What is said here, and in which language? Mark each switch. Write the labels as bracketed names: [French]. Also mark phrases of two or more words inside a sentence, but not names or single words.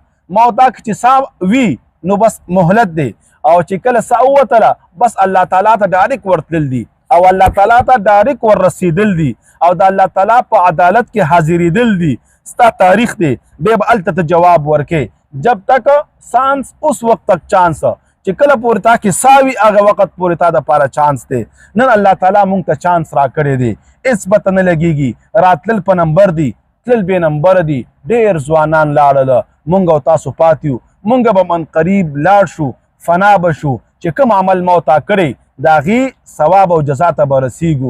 [Pashto] ما دا چې سا وي نو بس مهلت دی او چې کله سا ووتله بس الله تعالی ته ډایرک ورتلل دي او الله تعالی ته ډایرک ور رسیدل دي او د الله تعالی په عدالت کې حاضرېدل دي. ستا تاریخ دی، بیا به هلته ته جواب ورکې. [Urdu] جب تک سانس اس وقت تک چانس، [Pashto] چې کله پورې تا کې سا وي هغه وخت پورې تا دپاره چانس دی. نن الله تعالی مونږ ته چانس راکړی دی، هېڅ به ته نه لګېږي. راتلل په نمبر دی، تلل بې نمبره دي. ډېر ځوانان لاړله، مونږ او تاسو پاتې یو. مونږ به [Arabic] من قریب [Pashto] لاړ شو، فنا به شو. چې کوم عمل ما تا کړی د هغې ثواب او جزا ته به رسیږو.